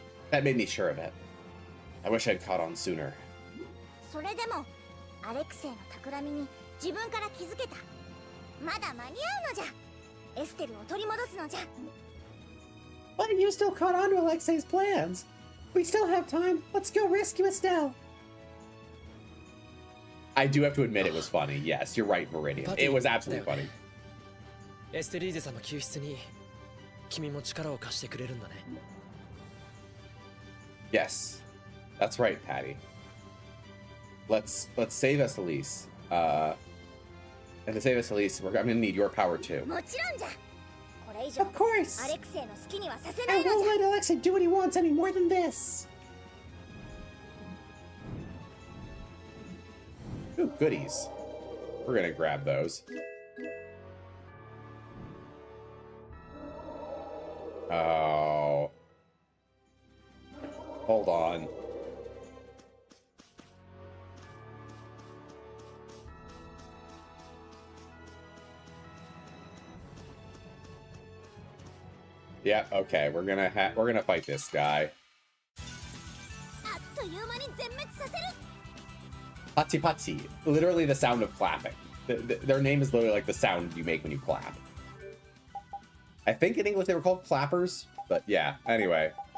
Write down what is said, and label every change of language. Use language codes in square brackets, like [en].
[en] That made me sure of it. I wish I'd caught on sooner. [ja] それでもアレクセイの企みに自分から気づけた。まだ間に合うのじゃ。エステルを取り戻すのじゃ。 [en] But you still caught on to Alexei's plans. We still have time. Let's go rescue Estelle. I do have to admit it was funny. Yes, you're right, Meridian. It was absolutely funny. [ja] エステリーゼ様救出に君も力を貸してくれるんだね。 [en] Yes, that's right, Patty. Let's save Estelle. And to save Estelle, I'm gonna need your power too. [ja] もちろんじゃ。これ以上 [en] Of course. [ja] アレクセイの好きにはさせな [en] I [ja] いの [en] won't [ja] じゃ。 [en] let Alexei do what he wants any more than this. Ooh, goodies. We're gonna grab those. Oh. Hold on. Yeah, okay, we're gonna fight this guy. [ja] あっという間に全滅させる。 Pachi pachi. [en] Literally the sound of clapping. Their name is literally like the sound you make when you clap. I think in English they were called clappers, but yeah, anyway.